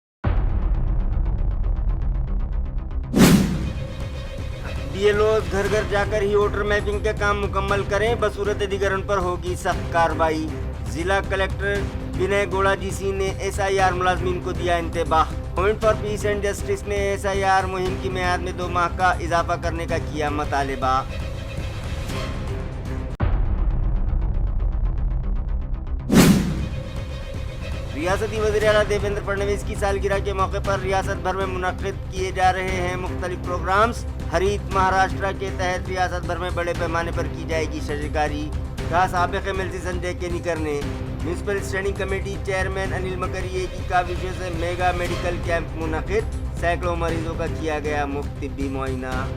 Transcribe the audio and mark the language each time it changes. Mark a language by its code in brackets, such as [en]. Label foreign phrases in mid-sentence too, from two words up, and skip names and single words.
[ur] بی ایل اوز گھر گھر جا کر ہی ووٹر میپنگ کا کام مکمل کریں، بصورت دیگر ان پر ہوگی سخت کارروائی۔ ضلع کلکٹر ونے گوڑا جی سی نے ایس آئی آر ملازمین کو دیا انتباہ۔ موومنٹ فار پیس اینڈ جسٹس نے ایس آئی آر مہم کی میعاد میں 2 ماہ کا اضافہ کرنے کا کیا مطالبہ۔ ریاستی وزیر اعلیٰ دیویندر فڈنویس کی سالگرہ کے موقع پر ریاست بھر میں منعقد کیے جا رہے ہیں مختلف پروگرامز۔ ہریت مہاراشٹرا کے تحت ریاست بھر میں بڑے پیمانے پر کی جائے گی شجرکاری، کہا سابق ایم ایل سی سنجے کینیکر نے۔ میونسپل اسٹینڈنگ کمیٹی چیئرمین انل مکریے کی کاوشوں سے میگا میڈیکل کیمپ منعقد، سینکڑوں مریضوں کا کیا گیا مفت طبی معائنہ۔